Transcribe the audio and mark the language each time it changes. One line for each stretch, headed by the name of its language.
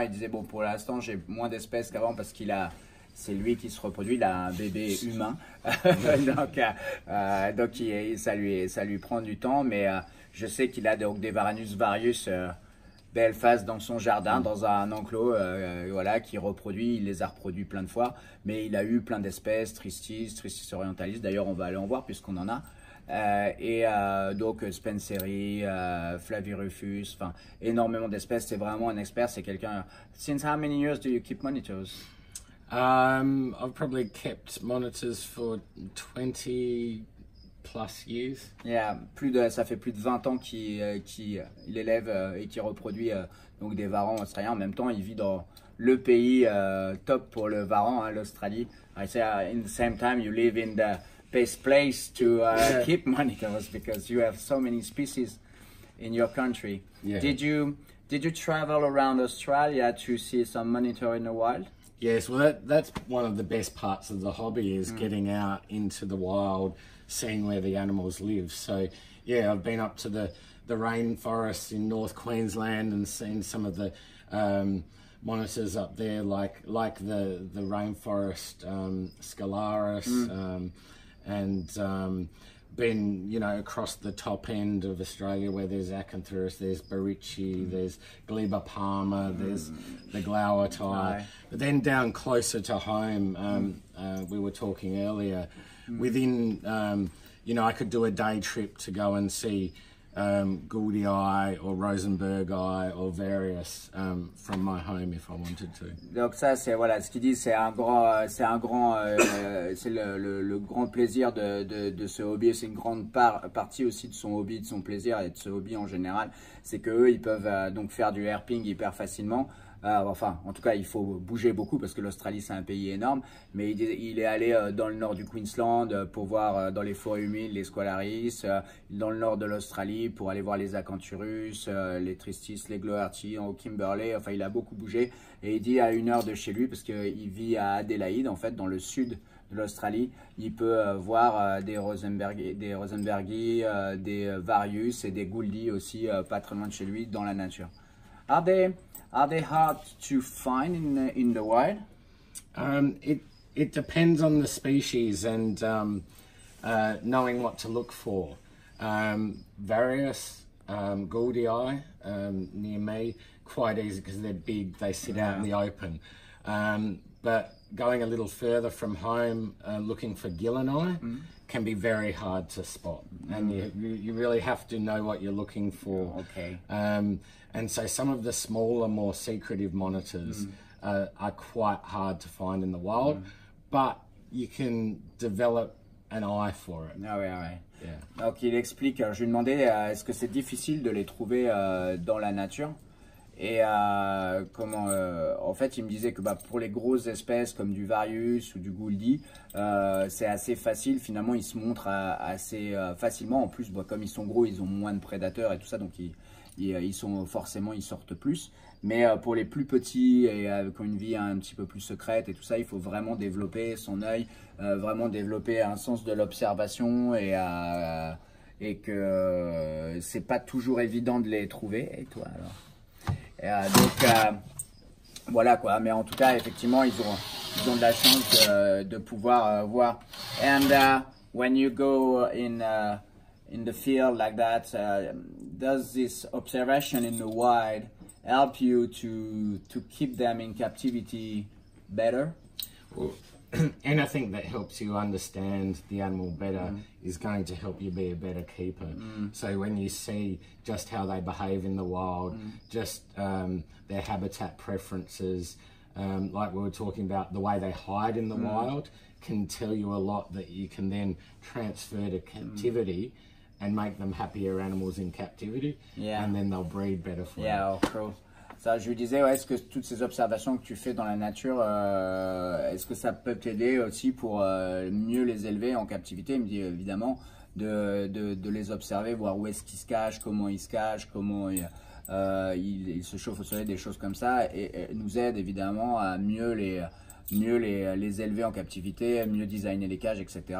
French: Il disait bon, pour l'instant j'ai moins d'espèces qu'avant parce c'est lui qui se reproduit, il a un bébé humain, donc ça lui prend du temps, mais je sais qu'il a donc des Varanus varius Belfast dans son jardin, dans un enclos, voilà, qui reproduit, il les a reproduits plein de fois, mais il a eu plein d'espèces, Tristis orientalis, d'ailleurs on va aller en voir puisqu'on en a, donc Spenceri, Flavirufus, enfin énormément d'espèces. C'est vraiment un expert, c'est quelqu'un.
English: Since how many years do you keep monitors? I've probably kept monitors for 20 plus years.
French: Yeah, ça fait plus de 20 ans qu'il élève et qu'il reproduit donc des varans australiens. En même temps, il vit dans le pays top pour le varan, l'Australie.
English: I say in the same time you live in the best place to keep monitors because you have so many species in your country. Yeah. Did you travel around Australia to see some monitor in the wild? Yes, well that's one of the best parts of the hobby is getting out into the wild, seeing where the animals live. So yeah, I've been up to the rainforests in North Queensland and seen some of the monitors up there, like the rainforest Scalaris, and been, you know, across the top end of Australia where there's Acanthurus, there's Barichi, there's Glebopalma, there's the Glaubertii. But then down closer to home, we were talking earlier, within, you know, I could do a day trip to go and see Gouldii or Rosenbergi or various from my home if I wanted to.
French: Donc ça c'est voilà ce qu'il dit, c'est le grand plaisir de ce hobby, c'est une grande partie aussi de son hobby, de son plaisir et de ce hobby en général, c'est que eux ils peuvent donc faire du herping hyper facilement. Enfin, en tout cas, il faut bouger beaucoup parce que l'Australie, c'est un pays énorme. Mais il est allé dans le nord du Queensland pour voir dans les forêts humides les squalaris, dans le nord de l'Australie pour aller voir les Acanthurus, les Tristis, les Glaubertii, au Kimberley. Enfin, il a beaucoup bougé. Et il dit à 1 heure de chez lui, parce qu'il vit à Adélaïde, en fait, dans le sud de l'Australie, il peut voir des Rosenbergi, des Varius et des Gouldii aussi, pas très loin de chez lui, dans la nature.
English: Are they hard to find in the wild? It depends on the species and knowing what to look for. Various Gouldii near me, quite easy because they're big, they sit out in the open. But going a little further from home, looking for Gillini can be very hard to spot, and you really have to know what you're looking for. Okay. And so some of the smaller, more secretive monitors are quite hard to find in the wild, but you can develop an eye for it.
French: Ah ouais, ouais.
English: Yeah.
French: Donc il explique, je lui ai demandé est-ce que c'est difficile de les trouver dans la nature. Et en fait, il me disait que pour les grosses espèces comme du Varius ou du Gouldii, c'est assez facile. Finalement, ils se montrent assez facilement. En plus, comme ils sont gros, ils ont moins de prédateurs et tout ça, donc ils sortent plus. Mais pour les plus petits et qui ont une vie un petit peu plus secrète et tout ça, il faut vraiment développer son œil, vraiment développer un sens de l'observation et que c'est pas toujours évident de les trouver. Et toi alors? Donc voilà quoi, mais en tout cas effectivement ils ont de la chance de pouvoir voir.
English: And when you go in the field like that, does this observation in the wild help you to keep them in captivity better? Well, anything that helps you understand the animal better is going to help you be a better keeper. So when you see just how they behave in the wild, just their habitat preferences, like we were talking about, the way they hide in the wild can tell you a lot that you can then transfer to captivity and make them happier animals in captivity, and then they'll breed better for you. Yeah, cool.
French: Ça, je lui disais, est-ce que toutes ces observations que tu fais dans la nature, est-ce que ça peut t'aider aussi pour mieux les élever en captivité? Il me dit évidemment de les observer, voir où est-ce qu'ils se cachent, comment ils se cachent, comment ils se chauffent au soleil, des choses comme ça, et nous aide évidemment à mieux les élever en captivité, mieux designer les cages, etc.